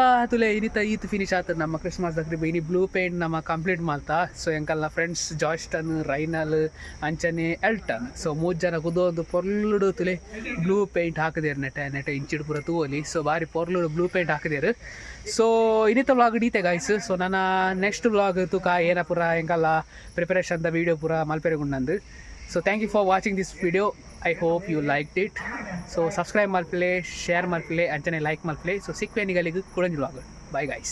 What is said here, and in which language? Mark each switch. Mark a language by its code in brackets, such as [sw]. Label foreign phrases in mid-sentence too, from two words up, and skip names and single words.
[tcy] ಈತ್ ಫಿನಿಶ್ ಆತ ನಮ್ಮ ಕ್ರಿಸ್ಮಸ್ ದಕ್ರಿಬ ಇನಿ [en] blue paint [tcy] ನಮ್ಮ ಕಂಪ್ಲೀಟ್ ಮಲ್ತಾ ಸೊ ಎಂಕಲ್ನ ಫ್ರೆಂಡ್ಸ್ ಜಾಯ್ಸ್ಟನ್ ರೈನಲ್ ಅಂಚನೆ ಎಲ್ಟನ್ ಸೊ ಮೂಜ್ ಜನ ಕುದೊಂದು ಪೊರ್ಲುಡು ತುಲೆ [en] blue paint [tcy] ಹಾಕಿದೇರು ನೆಟ ಇಂಚಿಡು ಪೂರ ತೂವಲಿ ಸೊ ಬಾರಿ ಪೊರ್ಲುಡು [en] blue paint [tcy] ಹಾಕಿದೇರು ಸೊ ಇನ್ನಿತ ವ್ಲಾಗ್ ಡೀತೆ ಗಾಯ್ಸ್ ಸೊ ನನ್ನ [en] next vlog [tcy] ತುಕ ಏನ ಪೂರ ಎಂಕಲ್ಲ ಪ್ರಿಪರೇಷನ್ ದ ವೀಡಿಯೋ ಪೂರ ಮಲ್ಪೆರೆಗುಂಡಂದು ಸೊ [en] thank you for watching this video I hope you liked it [tcy] ಸೊ ಸಬ್ಸ್ಕ್ರೈಬ್ ಮಲ್ಪಲೆ ಶೇರ್ ಮಲ್ಪಲೆ ಅಂಚನೆ ಲೈಕ್ ಮಲ್ಪಲೆ ಸೊ ಸಿಕ್ವೇನಿಗಳಿಗೆ ಕೂಡ ವ್ಲಾಗ್ [en] bye guys